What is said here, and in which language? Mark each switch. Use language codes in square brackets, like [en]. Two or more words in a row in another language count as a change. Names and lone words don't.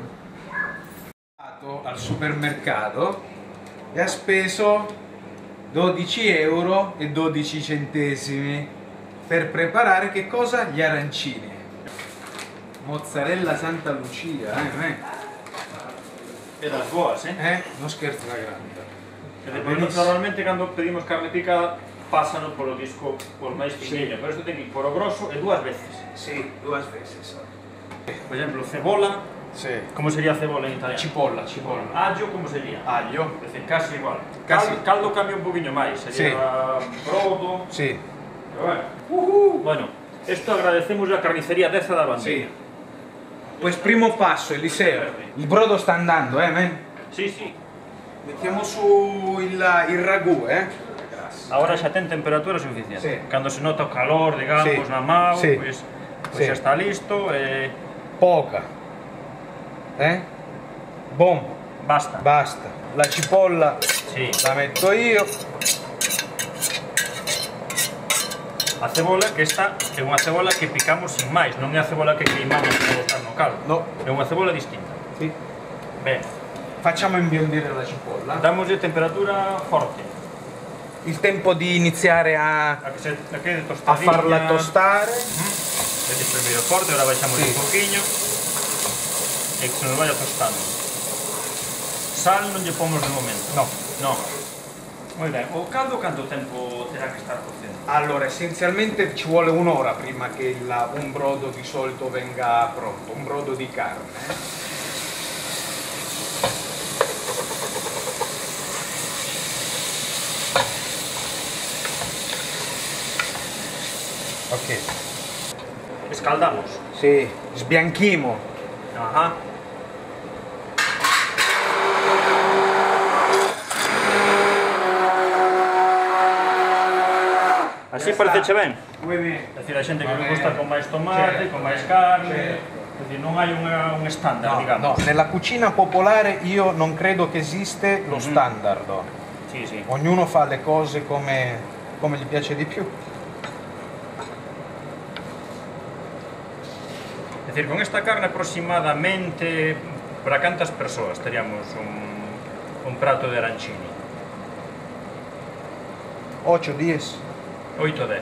[it] Andato al supermercato e ha speso 12,12 € per preparare che cosa? Gli arancini. Mozzarella Santa Lucia, [gl] E das boas, [it] non scherzo la grande. [gl] E depois normalmente cando pedimos carne picada pásano polo disco por máis fiñeño, pero isto ten que ir por o grosso e 2 veces. [it] Sì, 2 veces. [gl] Por exemplo, cebola, como sería cebola en italiano? [it] Cipolla. [gl] Allo, como sería? [it] Aglio. [gl] É dicir, casi igual. Casi. Caldo cambia un poquinho máis, sería brodo. [it] Sì. [es] Pero bueno, [gl] esto agradecemos a carnicería Deza da Bandera. [it] Sì. Pues primo passo, Eliseo. Il brodo sta andando, men? Sì, sì. Mettiamo su il ragù, [gl] Ahora xa ten temperatura suficiente. Sí. Cando se nota o calor, digamos, na mao, pois xa está listo e... [it] Poca. Bom. Basta. Basta. La cipolla la metto io. [gl] A cebola, que esta é unha cebola que picamos sin máis, non é a cebola que queimamos para botar no caldo. No. É unha cebola distinta. [it] Sì. [gl] Ben. [it] Facciamo imbiondire la cipolla. [gl] Damoslle temperatura forte. [it] Il tempo di iniziare a farla tostare. [gl] Vedi primero forte, ora baixamos un poquinho e que se nos vaya tostando. Sal non lle pomos de momento. No. No. Moi ben, o caldo canto tempo terá que estar cocendo? [it] Allora, essenzialmente ci vuole un'ora prima che un brodo di solito venga pronto, un brodo di carne. [gl] Ok. Escaldamos? [it] Sì, sbianchimo. [gl] Ajá. Así pareceche ben? Moi ben. É dicir, a xente que me gusta con máis tomate, con máis carne, é dicir, non hai un estándar, digamos. [it] No, nella cucina popolare io non credo che esiste lo standard. Sì, sì. Ognuno fa le cose come gli piace di più. [gl] É dicir, con esta carne aproximadamente para cantas persoas teríamos un prato de arancini? 8, 10. [it] 8 o 10.